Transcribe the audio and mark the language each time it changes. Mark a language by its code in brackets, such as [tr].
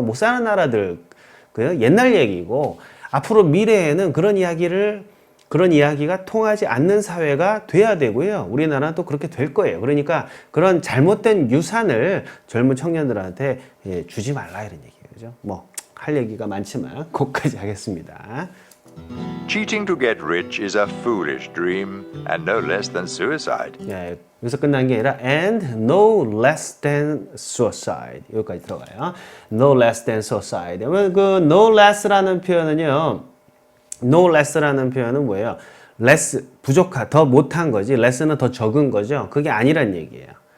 [ko] 못 사는 나라들 그 옛날 얘기고, 앞으로 미래에는 그런 이야기가 통하지 않는 사회가 돼야 되고요. 우리나라는 또 그렇게 될 거예요. 그러니까 그런 잘못된 유산을 젊은 청년들한테 주지 말라 이런 얘기예요. 그죠? 뭐 할 얘기가 많지만 거기까지 하겠습니다. [en] Cheating to get rich is a foolish dream and no less than suicide. [ko] 예, 여기서 끝난 게 아니라 [en] and no less than suicide [ko] 여기까지 들어가요. [en] No less than suicide. [ko] 그러면 그 no less라는 표현은요, no less라는 표현은 뭐예요? less 부족한, 더 못한 거지. less는 더 적은 거죠. 그게 아니란 얘기예요.